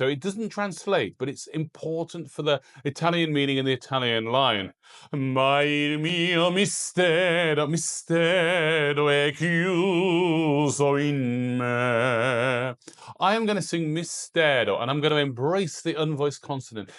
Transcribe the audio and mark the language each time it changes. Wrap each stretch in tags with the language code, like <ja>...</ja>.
<en>So it doesn't translate, but it's important for the Italian meaning in the Italian line.</en> <it>Ma il mio mistero è chiuso in me.</it> <en>I am going to sing mistero, and I'm going to embrace the unvoiced consonant.</en>